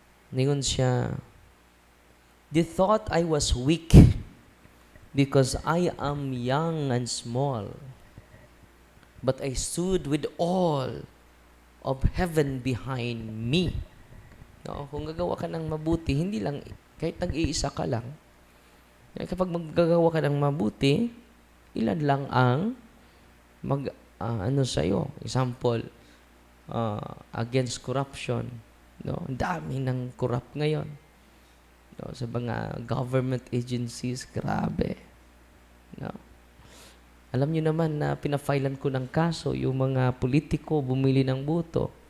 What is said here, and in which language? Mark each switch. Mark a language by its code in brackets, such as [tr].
[ceb] Ningon siya, [en] "They thought I was weak because I am young and small. But I stood with all of heaven behind me." [tl] No, kung gagawa ka ng mabuti, hindi lang, kahit nag-iisa ka lang. Kapag maggagawa ka ng mabuti, ilan lang ang sa'yo. [en] Example, against corruption. No? [tl] Ang dami ng corrupt ngayon. No? Sa mga government agencies, grabe. No? Alam niyo naman na pinafailan ko ng kaso yung mga politiko bumili ng buto.